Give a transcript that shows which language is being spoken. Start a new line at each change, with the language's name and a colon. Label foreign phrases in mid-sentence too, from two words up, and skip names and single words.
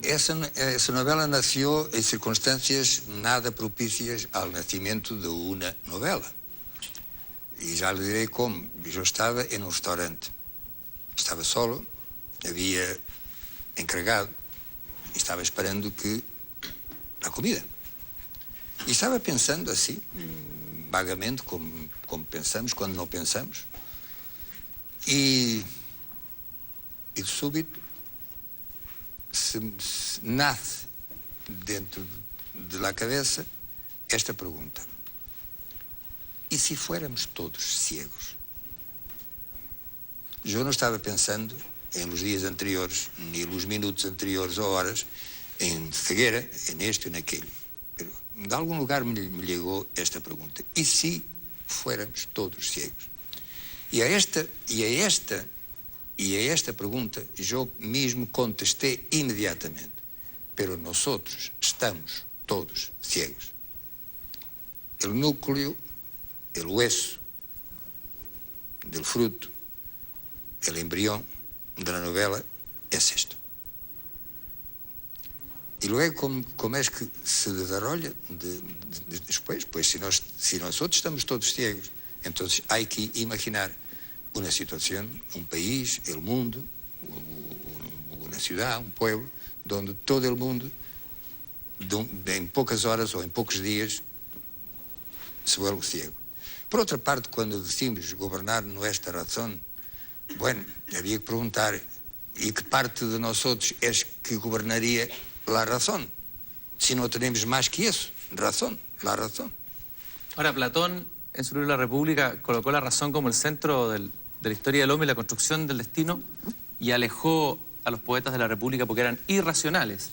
Spanish: Esa novela nació en circunstancias nada propicias al nacimiento de una novela. Y ya le diré cómo. Yo estaba en un restaurante. Estaba solo, había encargado, y estaba esperando que a comida.
Portuguese: E estava pensando assim, vagamente, como pensamos quando não pensamos. E de súbito
Spanish: nace dentro de la cabeza esta pregunta. ¿Y si fuéramos todos ciegos?
Portuguese: Eu não estava pensando em
Spanish: los dias anteriores,
Portuguese: nem
Spanish: los minutos anteriores
Portuguese: ou horas, em cegueira, em este e naquele. Pero de algum lugar me ligou esta pergunta. E se
Spanish: fuéramos todos ciegos?
Portuguese: E a esta pergunta eu mesmo contestei imediatamente.
Spanish: Pero nosotros estamos todos ciegos. El núcleo, el hueso del fruto, el embrión de la novela es esto. Y luego, ¿cómo es que se desarrolla después? Pues si nosotros estamos todos ciegos, entonces hay que imaginar una situación, un país, el mundo, una ciudad, un pueblo, donde todo el mundo, en pocas horas
Portuguese: ou em poucos dias,
Spanish: se vuelve ciego.
Portuguese: Por outra parte, quando
Spanish: decimos gobernar nuestra razón, bueno, había que preguntar, ¿y qué parte de nosotros es que gobernaría la razón? Si no tenemos más que eso, razón, la razón. Ahora, Platón, en su libro La República, colocó la razón como el centro de la historia del hombre y la construcción del destino, y alejó a los poetas de la República porque eran irracionales.